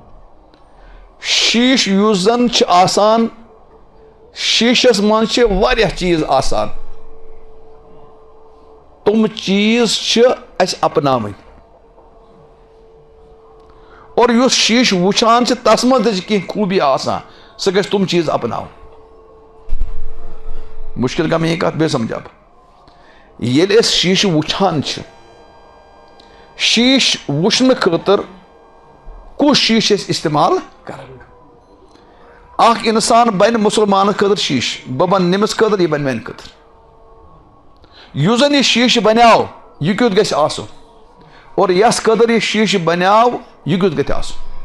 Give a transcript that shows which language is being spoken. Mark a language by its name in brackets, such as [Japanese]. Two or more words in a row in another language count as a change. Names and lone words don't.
[Kashmiri] شیٖش یُس زن چھِ آسان شیٖشس منٛز چھِ واریاہ چیٖز آسان، تِم چیٖز چھِ اسہِ اپناوٕنۍ. اور یُس شیٖشہٕ وٕچھان چھِ تس منٛز تہِ چھِ کینٛہہ خوٗبی آسان، سُہ گژھِ تِم چیٖز اپناوُن. مُشکِل کا میں یہ کتھ بیٚیہِ سمجھا بہٕ. ییٚلہِ أسۍ شیٖشہٕ وٕچھان چھِ شیٖش وٕچھنہٕ خٲطرٕ کُس شیٖشہٕ چھِ أسۍ استعمال کران. اکھ انسان بنہِ مُسلمانس خٲطرٕ شیٖشہٕ، بہٕ بنہٕ نٔمِس خٲطرٕ یہِ بنہِ میانہِ خٲطرٕ. یُس زن یہِ شیٖشہٕ بنیو یہِ کیُتھ گژھِ آسُن اور یس خٲطرٕ یہِ شیٖشہٕ بنیو یہِ کیُتھ گژھِ آسُن.